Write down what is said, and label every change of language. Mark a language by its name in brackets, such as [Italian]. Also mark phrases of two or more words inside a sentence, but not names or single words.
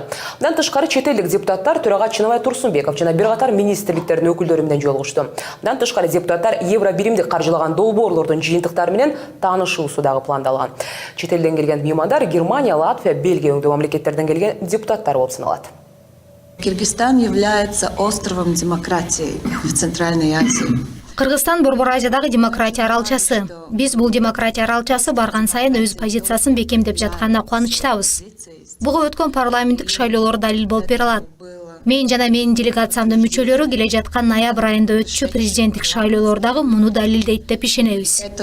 [Kyrgyz] Мындан тышкары чет элдик депутаттар төрага Чыныбай Турсунбеков жана бир катар министрликтердин өкүлдөрү менен жолугушту. Мындан тышкары депутаттар евро биримдик каржылаган долбоорлордун жыйынтыктары менен таанышуусу дагы пландалган. Чет элден келген меймандар Германия, Латвия, Бельгия өңдүү мамлекеттерден келген депутаттар болуп саналат. [Russian] Кыргызстан является островом демократии в Центральной Азии. [Kyrgyz] Кыргызстан Борбор Азиядагы демократия аралчасы. Биз бул демократия аралчасы барган сайын өз позициясын бекемдеп жатканына кубанычтабыз. Буга өткөн парламенттик шайлоолор далил болуп бере алат. Мен жана менин делегациямдын мүчөлөрү келе жаткан ноябрь айында өтчү президенттик шайлоолор дагы муну далилдейт деп ишенебиз.